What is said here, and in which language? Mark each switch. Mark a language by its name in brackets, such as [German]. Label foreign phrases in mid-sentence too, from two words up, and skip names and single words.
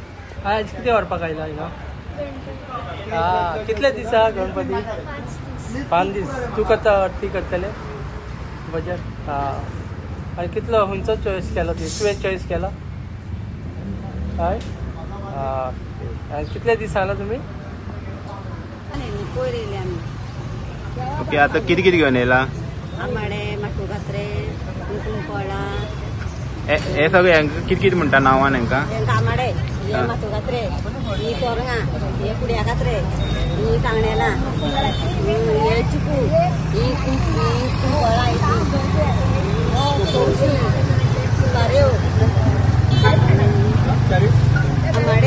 [Konkani] आज कितें व्हरपाक आयला हिंगा कितले दीस आहा गणपती 5 दीस तूं करता आरती करतले बजेट आनी कितलो खंयचो चॉयस केलो तुवें चॉयस केला हय आनी कितले दीस आयला तुमी [Marathi] ओके आता किती किती घेऊन येला [Konkani] आंबाडे माटू घात्रे कुंकुमकोळा हे सगळे किती किती म्हणटा नांवान हेंका आंबाडे हे माटू घात्रे ही तोरंगा हे कुड्या घात्रे ही कांगणेला हे चिकू ही कुंकुमकोळा सुपाऱ्यो आंबाडे